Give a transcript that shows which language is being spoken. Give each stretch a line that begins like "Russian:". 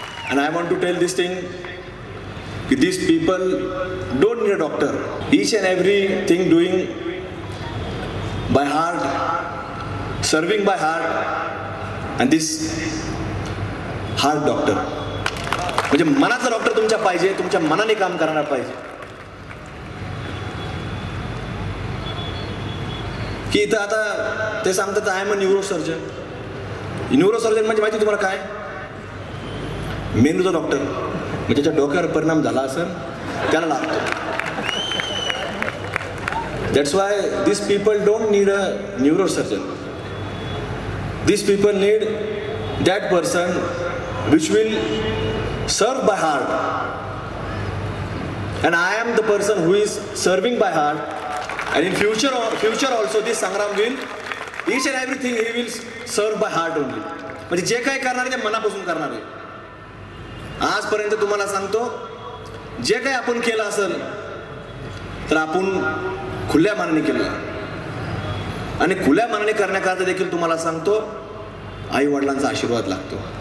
English: And I want to tell this thing, these people don't need a doctor. Each and everything doing by heart, serving by heart, and this heart doctor.
Marathi: म्हणजे मनाचा doctor तुमच्या पाहिजे, तुमच्या मनाने काम करणार पाहिजे. की इथं आता ते सांगतात
English: I am a neurosurgeon.
Marathi: Neurosurgeon म्हणजे माहिती तुम्हाला काय? मेंदूचा डॉक्टर. म्हणजे त्याच्या डोक्यावर परिणाम झाला असेल त्याला लागतो.
English: That's why this people don't need a neurosurgeon. This people need that person which will serve by heart, and I am the person who is serving by heart, and in future also this Sangram will each and everything he will serve by heart only.
Marathi: म्हणजे जे काही करणार आहे ते मनापासून करणार आहे. आजपर्यंत तुम्हाला सांगतो जे काही आपण केलं असेल तर आपण खुल्या मनाने केलं आणि खुल्या मनाने करण्याकरता देखील तुम्हाला सांगतो आई वडिलांचा आशीर्वाद लागतो.